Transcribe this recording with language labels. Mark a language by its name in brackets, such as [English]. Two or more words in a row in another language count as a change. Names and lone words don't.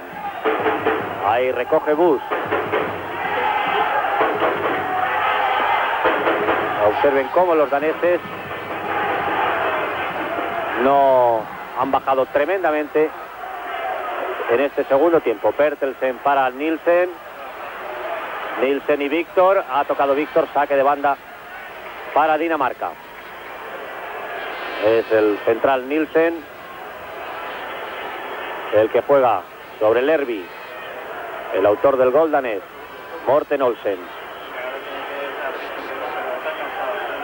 [Spanish] Ahí recoge Bus. Observen cómo los daneses no han bajado tremendamente en este segundo tiempo. Bertelsen para Nielsen. Nielsen y Víctor. Ha tocado Víctor. Saque de banda para Dinamarca. Es el central Nielsen el que juega sobre Lerby. El autor del gol danés, Morten Olsen.